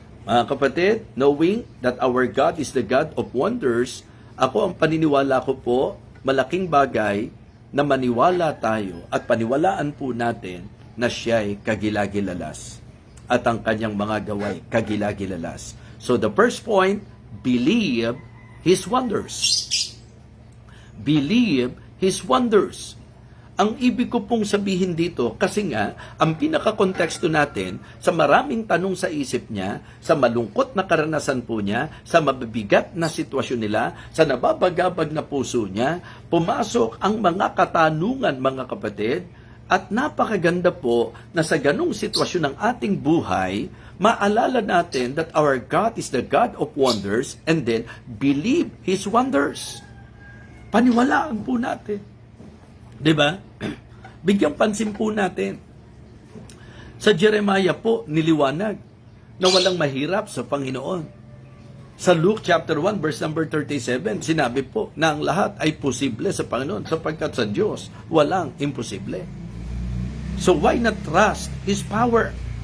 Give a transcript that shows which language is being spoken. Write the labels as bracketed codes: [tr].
[tl] Mga kapatid, [en] knowing that our God is the God of wonders, [tl] ako ang paniniwala ko po, malaking bagay na maniwala tayo at paniwalaan po natin na siya'y kagilagilalas at ang kanyang mga gaway kagilagilalas. [en] So the first point, believe His wonders. Believe His wonders. [tl] Ang ibig ko pong sabihin dito, kasi nga, ang pinaka-konteksto natin, sa maraming tanong sa isip niya, sa malungkot na karanasan po niya, sa mabibigat na sitwasyon nila, sa nababagabag na puso niya, pumasok ang mga katanungan, mga kapatid, at napakaganda po na sa ganong sitwasyon ng ating buhay, maalala natin [en] that our God is the God of wonders, and then believe His wonders. [tl] Paniwalaan po natin. Diba? Bigyang pansin po natin. Sa Jeremiah po, niliwanag na walang mahirap sa Panginoon. Sa Luke chapter 1 verse number 37, sinabi po na ang lahat ay posible sa Panginoon sapagkat sa Diyos walang imposible. [en] So why not trust His power?